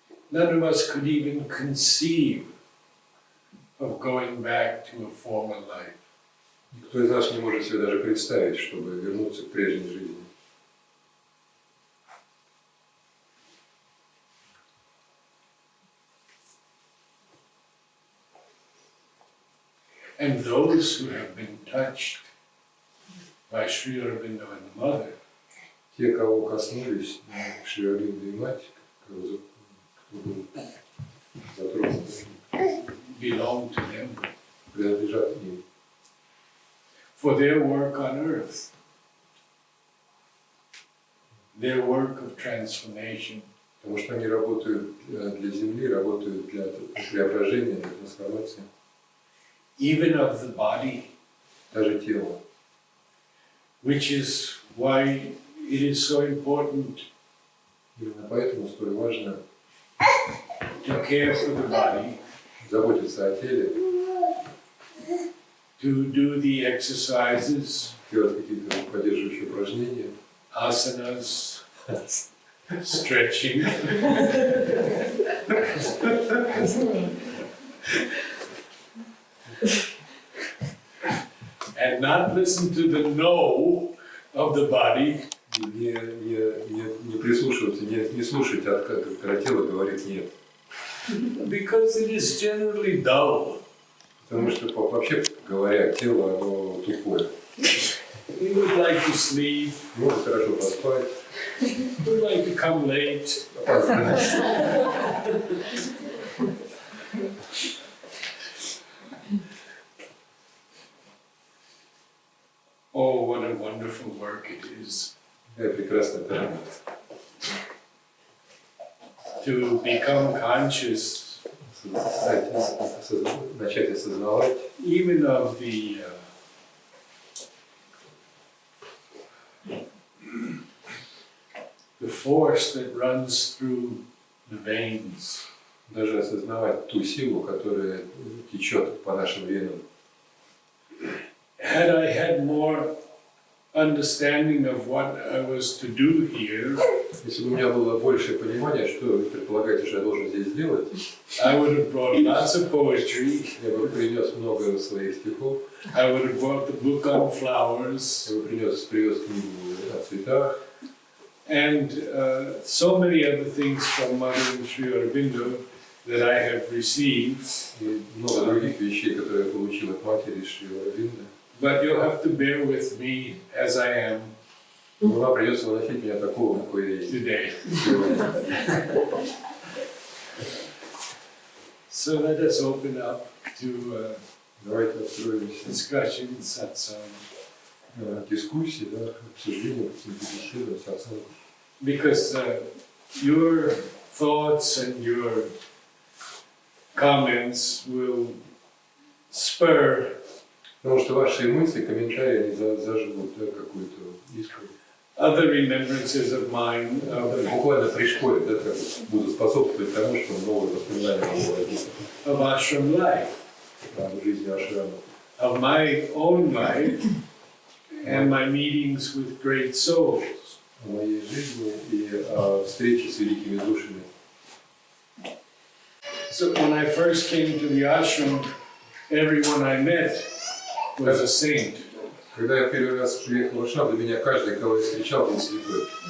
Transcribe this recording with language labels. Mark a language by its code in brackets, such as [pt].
[en] None of us could even conceive of going back to a former life. [ru] Никто из нас не может себе даже представить, чтобы вернуться к прежней жизни. [en] And those who have been touched by Sri Aurobindo and the Mother, [ru] Те, кого коснулись Шри Ауробиндо и Мать, кто был затронут, [en] belong to them [ru] принадлежат им. [en] for their work on earth, their work of transformation, [ru] Потому что они работают для Земли, работают для преображения, для трансформации, [en] even of the body, [ru] даже тела. [en] which is why it is so important [ru] Именно поэтому столь важно [en] to care for the body, [ru] заботиться о теле, [en] to do the exercises, [ru] делать какие-то поддерживающие упражнения, [en] asanas, stretching, and not listen to the no of the body, [ru] не прислушиваться, не слушать, когда тело говорит нет. [en] because it is generally dull. [ru] Потому что, вообще говоря, тело, оно тупое. [en] We would like to sleep, [ru] Может хорошо поспать, [en] we would like to come late, [ru] опоздать. [en] oh, what a wonderful work it is [ru] Какая прекрасная работа. [en] to become conscious [ru] Начать осознавать [en] even of the force that runs through the veins. [ru] даже осознавать ту силу, которая течет по нашим венам. [en] Had I had more understanding of what I was to do here, [ru] Если бы у меня было большее понимание, что вы предполагаете, что я должен здесь сделать, [en] I would have brought lots of poetry. [ru] я бы принес много своих стихов, [en] I would have brought the book on flowers, [ru] я бы привез книгу о цветах, [en] and so many other things from Mother and Sri Aurobindo that I have received. [ru] и много других вещей, которые я получил от матери Шри Ауробинда. [en] But you'll have to bear with me as I am [ru] Но вам придется выносить меня такого, какой я есть. [en] today. So let us open up to [ru] Давайте откроемся [en] discussion, satsang. [ru] Дискуссии, да, обсуждения, каким-то беседам, сатсангам. [en] Because your thoughts and your comments will spur [ru] Потому что ваши мысли, комментарии, они зажгут, да, какую-то искру. [en] other remembrances of mine, [ru] Буквально пришпорят, да, как будут способствовать тому, что новые воспоминания возникнут [en] of ashram life, [ru] в жизни ашрама. [en] of my own life and my meetings with great souls. [ru] О моей жизни и о встрече с великими душами. [en] So when I first came to the ashram, everyone I met was a saint. [ru] Когда я первый раз приехал в ашрам, для меня каждый, кого я встречал, был святой.